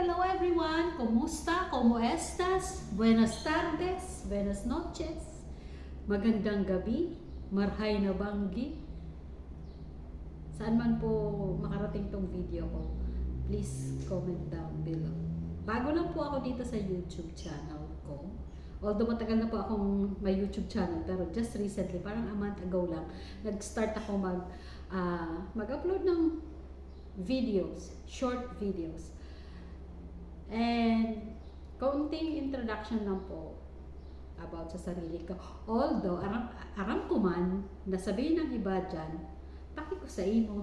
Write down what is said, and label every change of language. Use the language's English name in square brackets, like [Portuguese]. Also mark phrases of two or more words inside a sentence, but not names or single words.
[English] everyone! [Filipino] Kumusta? [Spanish] ¿Cómo estas? Buenas tardes, buenas noches, [Filipino] magandang gabi, [Bikol] marhay na banggi. [Filipino] Saan man po makarating tong video ko, [English] please comment down below. [Filipino] Bago lang po ako dito sa YouTube channel ko. Although matagal na po akong may YouTube channel, pero [English] just recently, [Filipino] parang [English] a month ago [Filipino] lang, nag-start ako mag-upload ng videos, [English] short videos. [Filipino] And kaunting introduction lang po about sa sarili ko. [Bikol] Although, aram ko man, [Filipino] nasabihin ng iba dyan, [Bikol] taki ko sa imo.